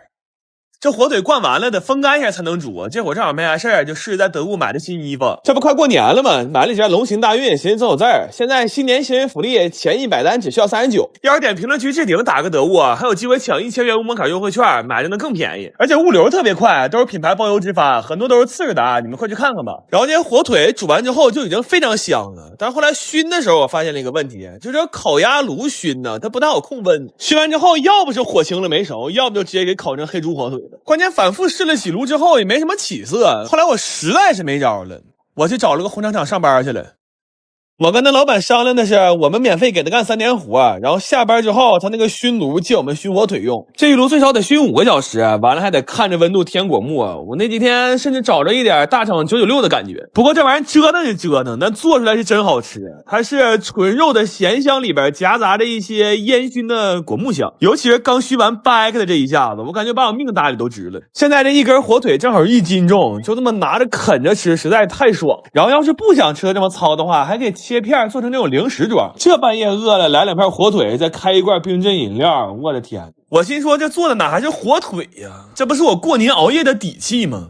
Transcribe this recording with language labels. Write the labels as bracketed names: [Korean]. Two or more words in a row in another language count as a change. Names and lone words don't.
[Chinese] 這火腿灌完了得風乾一下才能煮，這會兒正好沒啥事兒，就試着在德物買的新衣服。這不快過年了嗎？買了一件龍行大運，寻思总有字儿。現在新年新人福利，前100單只需要39。要是點評論區置頂打個得物啊，還有機會搶1000元物盟卡優惠券，買着能更便宜，而且物流特別快，都是品牌包邮直发，很多都是次日达，你們快去看看吧。然後这些火腿煮完之後就已經非常香了，但是後來燻的時候我發現了一個問題，就是烤鴨爐燻呢，它不太好控溫，燻完之後要不是火輕了沒熟，要不就直接給烤成黑豬火腿。關鍵反復試了幾爐之後也沒什麼起色，後來我實在是沒招了，我去找了個紅場廠上班去了。我跟那老板商量的是，我們免費給他幹3天活，然後下班之後他那個燻爐借我們燻火腿用，這一爐最少得燻5個小時，完了還得看着溫度添果木。我那幾天甚至找着一點大廠996的感覺。不過這玩意折騰是折騰，但做出來是真好吃，它是純肉的鹹香裡邊夾雜着一些煙燻的果木香，尤其是剛燻完掰開的這一下子，我感覺把我命搭裡都值了。現在這一根火腿正好1斤重，就這麼拿着啃着吃實在太爽。然後要是不想吃的這麼糙的話，還可以切片做成那種零食裝，這半夜餓了来2片火腿，再開一罐冰鎮飲料，我的天！我心說這做的哪還是火腿呀？這不是我過年熬夜的底氣嗎？